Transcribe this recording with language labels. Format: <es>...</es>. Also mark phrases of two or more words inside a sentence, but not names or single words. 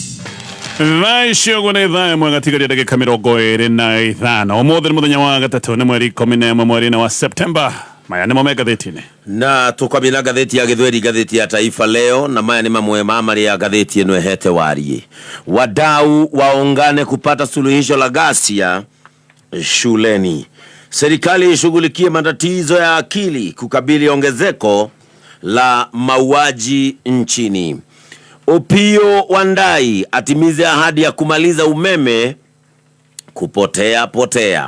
<ki>Thaisho gune thaa imwe gatigaria ndagika 25 umuthi ni muthenya wa gatatu ni mweri 11 mweri wa Septemba. Maya nimo megatheti-ini na tukamila gatheti ya Githweri, gatheti ya Taifa Leo, na maya ni mamwe mamari ya gatheti ino ehete warie.</ki> <sw>Wadau waungane kupata suluhisho la ghasia shuleni. Serikali ishughulikie matatizo ya akili kukabili ongezeko la mauaji nchini. Opiyo Wandayi atimize ahadi ya kumaliza umeme kupotea.</sw>